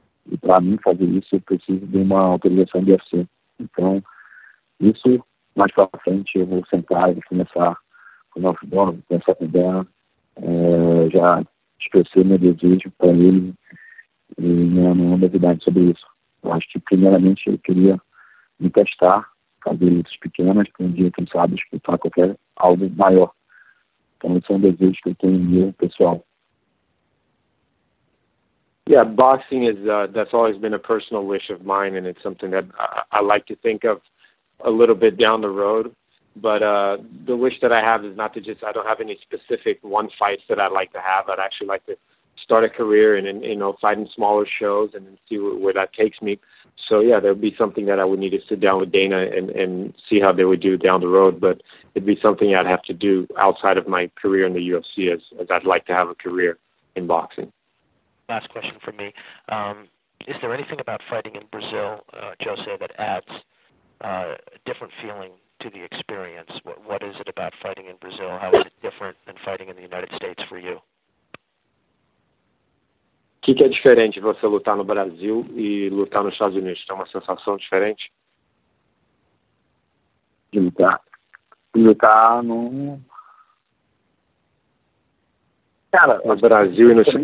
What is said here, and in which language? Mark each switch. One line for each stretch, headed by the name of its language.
Portuguese: E para mim fazer isso, eu preciso de uma autorização do UFC. Então, isso, mais para frente, eu vou sentar e vou começar com o nosso dono, vou começar com o Dan, já expressei meu desejo para ele e não é novidade sobre isso. Eu acho que, primeiramente, eu queria me testar, fazer lutas pequenas, para um dia, quem sabe, disputar algo maior. Então, esse é um desejo que eu tenho meu, pessoal.
English: Yeah, boxing is that's always been a personal wish of mine, and it's something that I like to think of a little bit down the road. But the wish that I have is not to I don't have any specific one fights that I'd like to have. I'd actually like to start a career and fight in smaller shows and see where that takes me. So yeah, that would be something that I would need to sit down with Dana and see how they would do down the road. But it'd be something I'd have to do outside of my career in the UFC, as I'd like to have a career in boxing. Last question from me. Is there anything about fighting in Brazil, Jose, that adds a different feeling to the experience? What is it about fighting in Brazil? How is it different than fighting in the United States for you?
Portuguese: O que é diferente você lutar no Brasil e lutar nos Estados Unidos? Tem uma sensação diferente? De lutar no... Cara, no Brasil e no...